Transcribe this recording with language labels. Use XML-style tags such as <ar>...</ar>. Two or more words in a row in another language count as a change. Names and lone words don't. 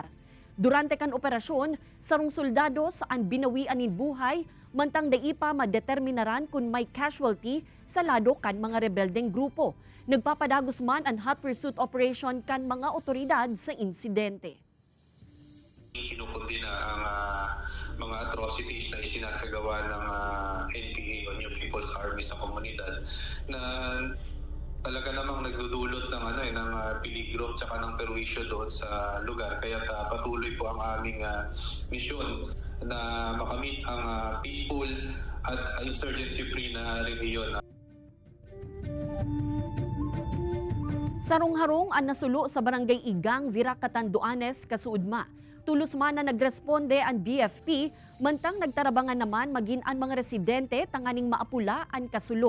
<bik>Durante kan operasyon, sarong soldado saan binawian nin buhay, mantang daipa madeterminaran kung may casualty sa lado kan mga rebeldeng grupo. Nagpapadagos man ang</bik> <en>hot pursuit operation</en> <bik>kan mga otoridad sa insidente.</bik> <tl>Kinukundina ang mga atrocities na isinasagawa ng NPA o New People's Army sa komunidad na talaga namang nagdudulot ng ng peligro at ng perwisyo doon sa lugar. Kaya patuloy po ang aming misyon na makamit ang peaceful at insurgency-free na rehiyon.</tl> <bik>Sarong-harong ang nasulo sa Barangay Igang, Viracatan, Duanes, Kasuudma. Tulos man na nagresponde ang BFP, mantang nagtarabangan naman maging ang mga residente tanganing maapula ang kasulo.</bik>